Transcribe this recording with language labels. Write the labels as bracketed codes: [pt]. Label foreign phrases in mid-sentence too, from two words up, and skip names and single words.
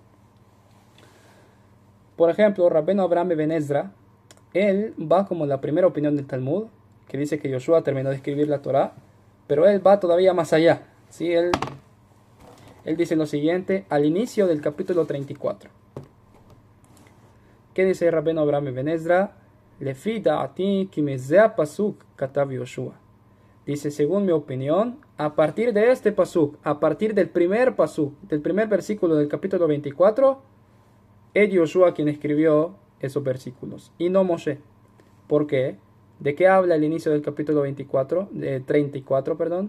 [es] Por ejemplo, Rabbeinu Abraham Ben Ezra, él va como la primera opinión del Talmud, que dice que Yoshua terminó de escribir la Torah, pero él va todavía más allá. ¿Sí? Él dice lo siguiente, al inicio del capítulo 34. ¿Qué dice Rabbeinu Abraham Ben Ezra? [he] לפי דעתי כי מזה פסוק כתב יהושע. [es] Dice, según mi opinión, a partir de este pasuk, a partir del primer pasuk, del primer versículo del capítulo 24, es Yoshua quien escribió esos versículos, y no Moshe. ¿Por qué? ¿De qué habla el inicio del capítulo 34, perdón?